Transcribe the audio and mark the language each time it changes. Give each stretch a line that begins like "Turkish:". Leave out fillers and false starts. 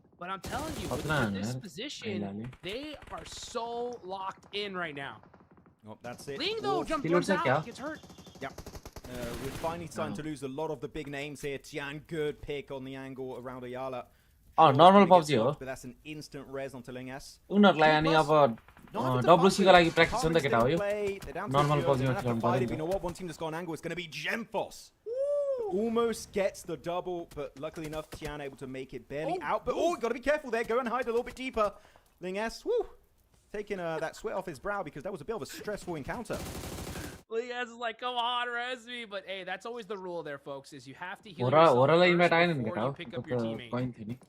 English: But I'm telling you, with this position, they are so locked in right now. Oh, that's it. Ling, though, jumps out, gets hurt. Yep. We're finally starting to lose a lot of the big names here. Tian, good pick on the angle around Ayala.
Nepali: Oh, normal PUBG हो.
English: But that's an instant res on Ling S.
Nepali: उनीहरुलाई अनि अब WC को लागि practice हुन्छ केटा हो यो. Normal PUBG मा खेल्नु पर्दैन.
English: You know what? One team that's gone angle is going to be Gemfos. Almost gets the double, but luckily enough, Tian able to make it barely out. But got to be careful there. Go and hide a little bit deeper. Ling S, taking that sweat off his brow because that was a bit of a stressful encounter. Ling S is like, come on, res me. But hey, that's always the rule there, folks, is you have to heal yourself first before you pick up your teammate.